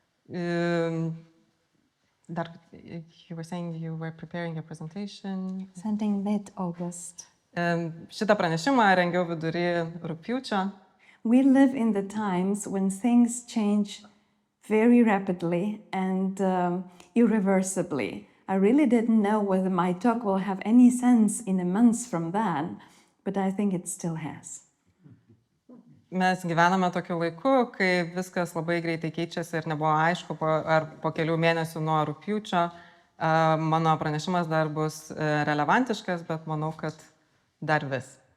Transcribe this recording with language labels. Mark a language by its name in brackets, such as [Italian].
[English] You were saying you were preparing a presentation. Sending mid-August. [Lithuanian] Šitą pranešimą rengiau vidury rugpjūčio. [English] We live in the times when things change very rapidly and irreversibly. I really didn't know whether my talk will have any sense in a month from then, but I think it still has. [Lithuanian] Mes gyvename tokiu laiku, kai viskas labai greitai keičiasi ir nebuvo aišku, ar po kelių mėnesių nuo rugpjūčio mano pranešimas dar bus relevantiškas, bet manau, kad dar vis.